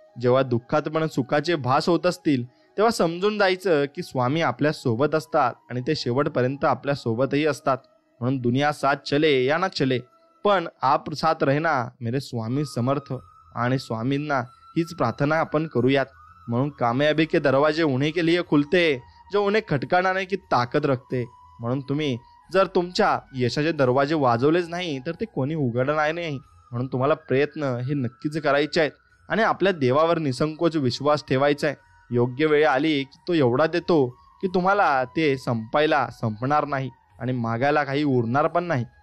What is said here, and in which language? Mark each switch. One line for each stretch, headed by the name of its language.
Marathi: जेव्हा दुःखात पण सुखाचे भास होत असतील तेव्हा समजून जायचं की स्वामी आपल्या सोबत असतात आणि ते शेवटपर्यंत आपल्या सोबतही असतात. म्हणून
Hindi: दुनिया साथ चले या ना चले
Marathi: पण
Hindi: आप साथ रहना मेरे स्वामी समर्थ.
Marathi: आणि स्वामींना हीच प्रार्थना आपण करूयात. म्हणून
Hindi: कामयाबी के दरवाजे उन्हीं के लिए खुलते जो उन्हें खटकाने की ताकद रखते.
Marathi: म्हणून तुम्ही जर तुमच्या यशाचे दरवाजे वाजवलेच नाही तर ते कोणी उघडणार नाही. म्हणून तुम्हाला प्रयत्न हे नक्कीच करायचे आहेत आणि आपल्या देवावर निसंकोच विश्वास ठेवायचा आहे. योग्य वेळ आली की तो एवढा देतो की तुम्हाला ते संपणार नाही आणि मागायला काही उरणार पण नाही.